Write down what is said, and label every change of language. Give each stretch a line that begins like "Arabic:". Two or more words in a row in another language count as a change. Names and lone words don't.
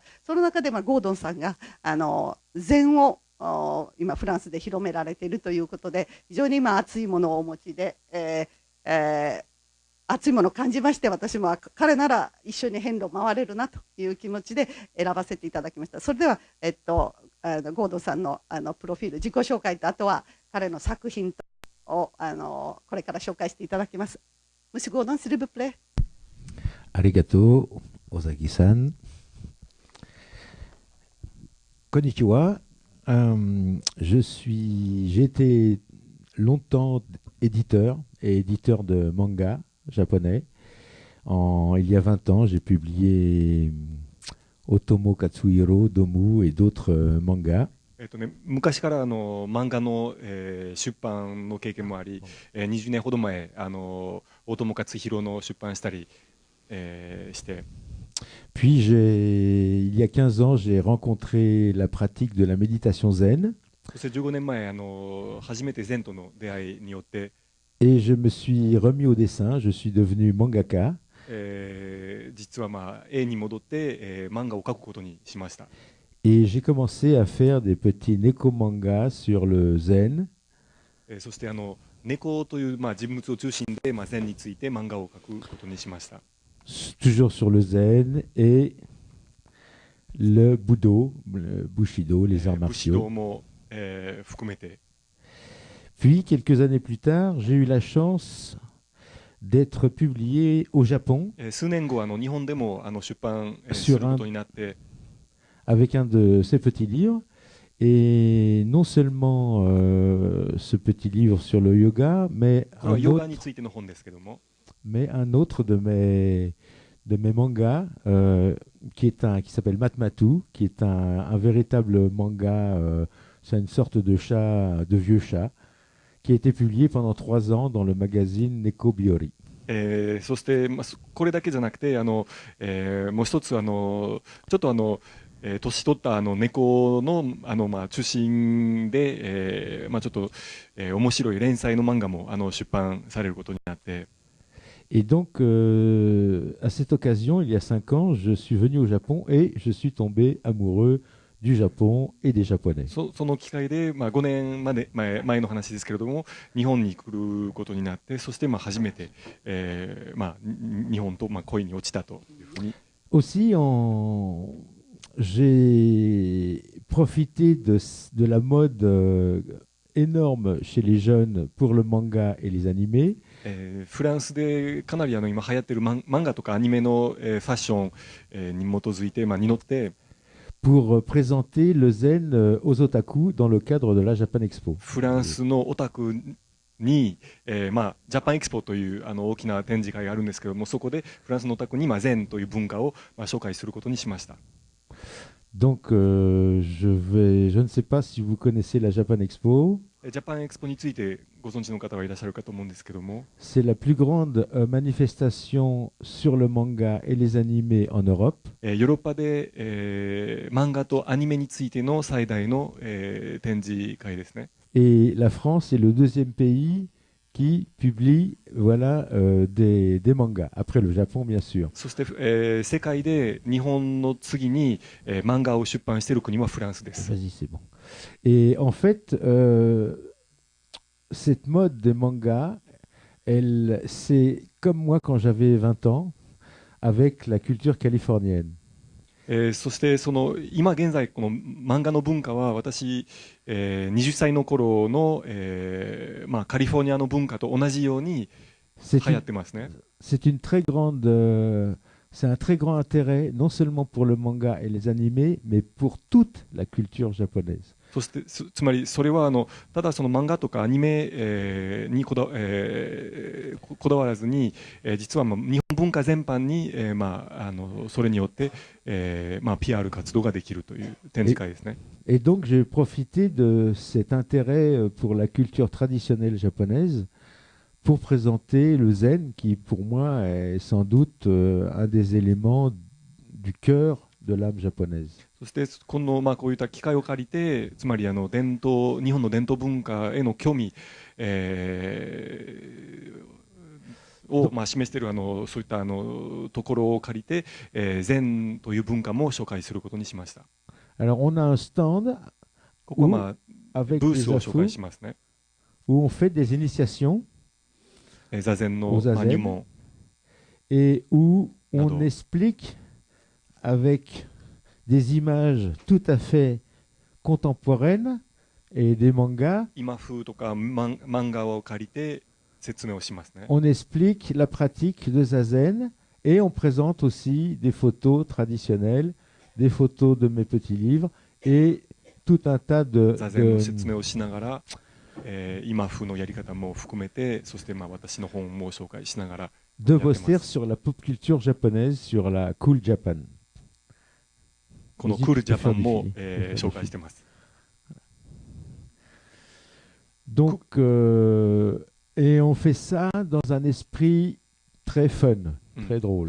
Japanese: その中でゴードンさんが禅を今フランスで広められているということで、非常に今熱いものをお持ちで、熱いものを感じまして、私も彼なら一緒に遍路回れるなという気持ちで選ばせていただきました。それでは、ゴードンさんのプロフィール、自己紹介と、あとは彼の作品をこれから紹介していただきます。
French: Monsieur Gordon, s'il vous plaît.
Japanese: Arigato, Ozagi-san. Konnichiwa.
French: J'ai été longtemps éditeur de manga japonais. Il y a 20 ans, j'ai publié Otomo Katsuhiro, Domu et d'autres mangas.
Japanese: 昔から漫画の、出版の経験もあり、20年ほど前大友克洋の出版したり、して。
French: Puis il y a 15 ans, j'ai rencontré la pratique de la méditation zen.
Japanese: そして15年前初めて禅との出会いによって、
French: Et je me suis remis au dessin, je suis devenu mangaka.
Japanese: 実は絵に戻って、漫画を描くことにしました。
French: Et j'ai commencé à faire des petits neko-mangas sur le zen.
Japanese: そして猫という人物を中心で禅について漫画を描くことにしました。
French: Toujours sur le zen et le Budo, le Bushido, les arts martiaux.
Japanese: 武士道も、含めて。
French: Puis, quelques années plus tard, j'ai eu la chance d'être publié au Japon
Japanese: 数年後日本でも出版することになって、
French: avec un de ces petits livres. Et non seulement ce petit livre sur le yoga, mais un autre de mes mangas qui s'appelle Matmatu, qui est un véritable manga, c'est une sorte de chat, de vieux chat, qui a été publié pendant 3 ans dans le magazine Neko Biori.
Japanese: そしてこれだけじゃなくてもう一つちょっと年取った猫の中心で、ちょっと、面白い連載の漫画も出版されることになって。
French: Et donc, à cette occasion, il y a 5 ans, je suis venu au Japon et je suis tombé amoureux du Japon et des Japonais.
Japanese: その機会で、5年前の話ですけれども、日本に来ることになって、そして初めて、日本と恋に落ちたというふうに。
French: Aussi, j'ai profité de la mode énorme chez les jeunes pour le manga et les animés.
Japanese: フランスでかなり今流行っている漫画とかアニメの、ファッション、に基づいて、に乗って、
French: pour présenter le zen aux otaku dans le cadre de la Japan Expo.
Japanese: フランスのオタクに、ジャパンエクスポという大きな展示会があるんですけども、そこでフランスのオタクに禅という文化を、紹介することにしました。
French: Donc, je ne sais pas si vous connaissez la Japan Expo.
Japanese: ジャパンエクスポについてご存知の方はいらっしゃるかと思うんですけども、
French: C'est la plus grande manifestation sur le manga et les animés en Europe.
Japanese: ヨーロッパで、漫画とアニメについての最大の、展示会ですね。
French: Et la France est le deuxième pays qui publie voilà, des mangas, après le Japon bien sûr.
Japanese: そして、世界で日本の次に、漫画を出版している国はフランスです。
French: Vas-y, c'est bon. Et en fait, cette mode des mangas, c'est comme moi quand j'avais 20 ans, avec la culture californienne.
Japanese: そしてその今現在この漫画の文化は私、20歳の頃の、まあ、カリフォルニアの文化と同じように
French: C'est
Japanese: 流行
French: une,
Japanese: ってますね。
French: c'est une très grande, c'est un très grand intérêt, non seulement pour le manga et les animés, mais pour toute la culture japonaise.
Japanese: そしてつまりそれはただその漫画とかアニメ、にこだわらずに、実はまあ日本文化全般に、まあ、それによって、まあ、PR 活動ができるという展示会ですね。
French: Et donc j'ai profité de cet intérêt pour la culture traditionnelle japonaise pour présenter le zen, qui pour moi est sans doute un des éléments du cœur de l'âme japonaise.
Japanese: そしてこの、まあ、こういった機会を借りて、つまり日本の伝統文化への興味、を、まあ、示しているそういったところを借りて、禅という文化も紹介することにしました。
French: Alors on a un stand
Japanese: ここは、まあ、
French: avec
Japanese: ブー
French: des
Japanese: スを紹介
French: infos
Japanese: しますね。
French: où on fait des initiations
Japanese: 座禅の、
French: aux まあ、 zazen
Japanese: 入門
French: et où on Pardon. explique avec des images tout à fait contemporaines et des mangas,
Japanese: 今風とか漫画を借りて説明をしますね。
French: on explique la pratique de zazen et on présente aussi des photos traditionnelles, des photos de mes petits livres et tout un tas
Japanese: 座禅の説明をしながら、今風のやり方も含めて、そしてまあ私の本も紹介しながら
French: de posters sur la pop culture japonaise, sur la Cool Japan.
Japanese: このクールジャパンも、紹介してます。
French: Donc, et on fait ça dans un esprit très fun, très drôle.